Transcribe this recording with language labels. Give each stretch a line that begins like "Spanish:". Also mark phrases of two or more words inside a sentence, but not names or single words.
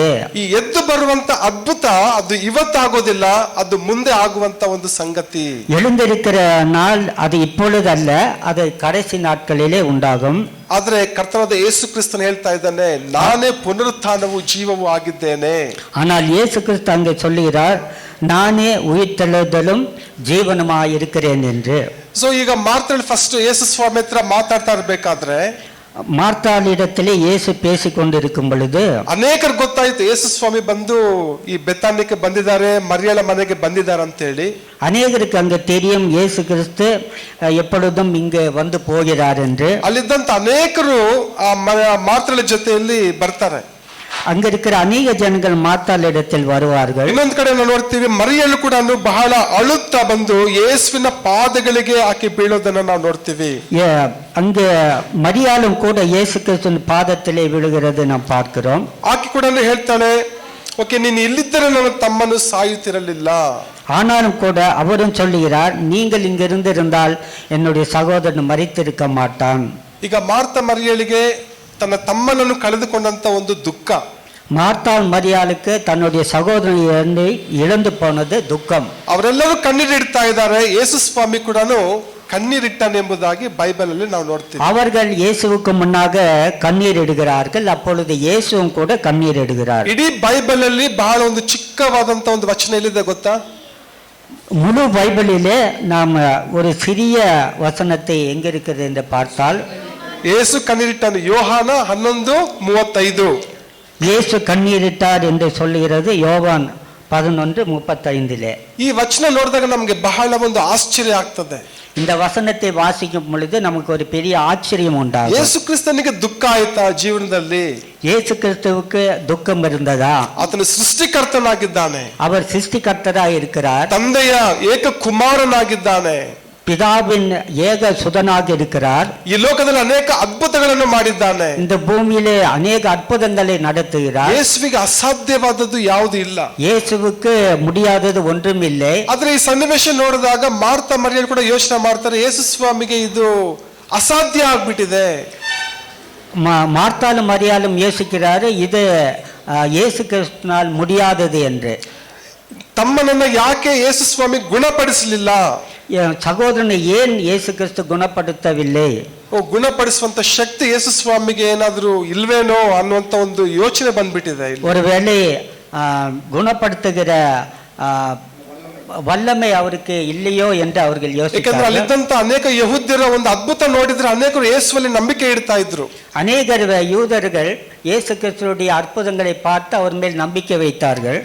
Kannada: ಈ ಎದ್ದು ಬರುವಂತ ಅದ್ಭುತ ಅದು ಇವತ್ತಾಗೋದಿಲ್ಲ, ಅದು ಮುಂದೆ ಆಗುವಂತ ಒಂದು ಸಂಗತಿ.
Tamil: எழுந்திருக்கிற நாள் அது இப்பொழுது அல்ல, அது கடைசி நாட்களிலே உண்டாகும்.
Kannada: ಆದ್ರೆ ಕರ್ತನಾದ ಯೇಸು ಕ್ರಿಸ್ತನು ಹೇಳ್ತಾ ಇದ್ದಾನೆ, ನಾನೇ ಪುನರುತ್ಥಾನವೂ ಜೀವವೂ ಆಗಿದ್ದೇನೆ.
Tamil: ஆனால் இயேசு கிறிஸ்து அங்கே சொல்லுகிறார், நானே உயிர்த்தெழுதலும் ಜೀವನಮಾಗಿ இருக்கிறேன் என்று.
Kannada: ಸೊ ಈಗ ಮಾರ್ತಳು ಫಸ್ಟ್ ಯೇಸು ಸ್ವಾಮಿ ಹತ್ರ ಮಾತಾಡ್ತಾ ಇರ್ಬೇಕಾದ್ರೆ
Tamil: ಮಾರ್ತಾಳಿಡத்திலே இயேசு பேசிಕೊಂಡಿருக்கும் பொழுது
Kannada: ಅನೇಕರು ಗೊತ್ತಾಯ್ತು ಯೇಸು ಸ್ವಾಮಿ ಬಂದು ಈ ಬೆಥಾನ್ಯಕ್ಕೆ ಬಂದಿದ್ದಾರೆ, ಮರಿಯಳ ಮನೆಗೆ ಬಂದಿದ್ದಾರೆ ಅಂತ ಹೇಳಿ.
Tamil: அநேகருக்கு அங்கு தெரியும் இயேசு கிறிஸ்து எப்பொழுதும் இங்கு வந்து போகிறார் என்று.
Kannada: ಅಲ್ಲಿದ್ದಂತ ಅನೇಕರು ಆ ಮಾರ್ತಳ ಜೊತೆಯಲ್ಲಿ ಬರ್ತಾರೆ.
Tamil: அங்க இருக்கிற அநேக ஜனங்கள் மார்த்தாளிடத்தில் வருவார்கள்.
Kannada: ಇನ್ನೊಂದು ಕಡೆ ನಾವು ನೋಡ್ತೀವಿ, ಮರಿಯಳು ಕೂಡ ಬಹಳ ಅಳುತ್ತಾ ಬಂದು ಯೇಸುವಿನ ಪಾದಗಳಿಗೆ ಆಕೆ ಬೀಳೋದನ್ನ ನಾವು ನೋಡ್ತೀವಿ.
Tamil: அங்கு மரியாளும் கூட இயேசு கிறிஸ்துவின் பாதத்திலே விழுகிறது நாம் பார்க்கிறோம்.
Kannada: ಆಕೆ ಕೂಡ ಹೇಳ್ತಾಳೆ, ಓಕೆ, ನೀನು ಇಲ್ಲಿದ್ದರೆ ನನ್ನ ತಮ್ಮನು ಸಾಯುತ್ತಿರಲಿಲ್ಲ.
Tamil: ஆனாலும் கூட அவரும் சொல்லுகிறார், நீங்கள் இங்க இருந்திருந்தால் என்னுடைய சகோதரன் மரித்திருக்க மாட்டான்.
Kannada: ಈಗ ಮಾರ್ತ ಮರಿಯಳಿಗೆ ತನ್ನ ತಮ್ಮನನ್ನು ಕಳೆದುಕೊಂಡಂತ ಒಂದು ದುಃಖ.
Tamil: மார்த்தாள் மரியாளுக்கு தன்னுடைய சகோதரனை இழந்து போனது துக்கம்.
Kannada: ಅವರೆಲ್ಲರೂ ಕಣ್ಣೀರಿಡ್ತಾ ಇದ್ದಾರೆ, ಯೇಸು ಸ್ವಾಮಿ ಕೂಡ ಕಣ್ಣೀರಿಟ್ಟನೆಂಬುದಾಗಿ ಬೈಬಲ್ ಅಲ್ಲಿ ನಾವು ನೋಡ್ತೀವಿ.
Tamil: அவர்கள் இயேசுவுக்கு முன்னாக கண்ணீர் இடுகிறார்கள், அப்பொழுது இயேசுவும் கூட கண்ணீர் இடுகிறார்.
Kannada: ಇಡೀ ಬೈಬಲ್ ಅಲ್ಲಿ ಬಹಳ ಒಂದು ಚಿಕ್ಕವಾದಂತ ಒಂದು ವಚನ ಎಲ್ಲಿದೆ ಗೊತ್ತಾ?
Tamil: முழு பைபிளிலே நாம் ஒரு சிறிய வசனத்தை எங்க இருக்கிறது என்று பார்த்தால்,
Kannada: ಯೇಸು ಕಣ್ಣೀರಿಟ್ಟನು, ಯೋಹಾನ 11:35.
Tamil: இயேசு கண்ணீரிட்டார் என்று சொல்லுகிறது யோவான் 11:35.
Kannada: ಈ ವಚನ ನೋಡಿದಾಗ ನಮಗೆ ಬಹಳ ಒಂದು ಆಶ್ಚರ್ಯ ಆಗ್ತದೆ.
Tamil: இந்த வசனத்தை வாசிக்கும் பொழுது நமக்கு ஒரு பெரிய ஆச்சரியம் உண்டாகும்.
Kannada: ಯೇಸು ಕ್ರಿಸ್ತನಿಗೆ ದುಃಖ ಆಯ್ತಾ ಜೀವನದಲ್ಲಿ?
Tamil: இயேசு கிறிஸ்துவுக்கு துக்கம் இருந்ததா?
Kannada: ಆತನು ಸೃಷ್ಟಿಕರ್ತನಾಗಿದ್ದಾನೆ,
Tamil: அவர் சிருஷ்டிகர்த்தராக இருக்கிறார்,
Kannada: ತಂದೆಯ ಏಕ ಕುಮಾರನಾಗಿದ್ದಾನೆ,
Tamil: பிதாவின் ஏக சுதனாக இருக்கிறார்.
Kannada: ಈ ಲೋಕದಲ್ಲಿ ಅನೇಕ ಅದ್ಭುತಗಳನ್ನು ಮಾಡಿದ್ದಾನೆ.
Tamil: இந்த பூமியிலே அநேக அற்புதங்களை நடத்துகிறார்.
Kannada: ಯೇಸುವಿಗೆ ಅಸಾಧ್ಯವಾದದ್ದು ಯಾವುದು ಇಲ್ಲ.
Tamil: இயேசுவுக்கு முடியாதது ஒன்றும் இல்லை.
Kannada: ಆದ್ರೆ ಈ ಸನ್ನಿವೇಶ ನೋಡಿದಾಗ ಮಾರ್ತಾ ಮರಿಯಳು ಕೂಡ ಯೋಚನೆ ಮಾಡ್ತಾರೆ, ಯೇಸು ಸ್ವಾಮಿಗೆ ಇದು ಅಸಾಧ್ಯ ಆಗ್ಬಿಟ್ಟಿದೆ.
Tamil: மார்த்தாலும் மரியாலும் யோசிக்கிறாரு, இது இயேசு கிறிஸ்துனால் முடியாதது என்று.
Kannada: ತಮ್ಮನನ್ನ ಯಾಕೆ ಯೇಸು ಸ್ವಾಮಿ ಗುಣಪಡಿಸಲಿಲ್ಲ?
Tamil: சகோதரனை ஏன் இயேசு கிறிஸ்து குணப்படுத்தவில்லை?
Kannada: ಗುಣಪಡಿಸುವಂತ ಶಕ್ತಿ ಯೇಸು ಸ್ವಾಮಿಗೆ ಏನಾದ್ರೂ ಇಲ್ವೇನೋ ಅನ್ನುವಂತ ಒಂದು ಯೋಚನೆ ಬಂದ್ಬಿಟ್ಟಿದೆ.
Tamil: ஒருவேளை குணப்படுத்துகிற வல்லமை அவருக்கு இல்லையோ என்று அவர்கள்
Kannada: ಯಾಕಂದ್ರೆ ಅಲ್ಲಿದ್ದಂತ ಅನೇಕ ಯಹೂದ್ಯರ ಒಂದು ಅದ್ಭುತ ನೋಡಿದ್ರೆ ಅನೇಕರು ಯೇಸುವಲ್ಲಿ ನಂಬಿಕೆ ಇಡ್ತಾ ಇದ್ರು.
Tamil: அநேகர் யூதர்கள் இயேசு கிறிஸ்துவுடைய அற்புதங்களை பார்த்து அவர் மேல் ನಂಬಿಕೆ வைத்தார்கள்.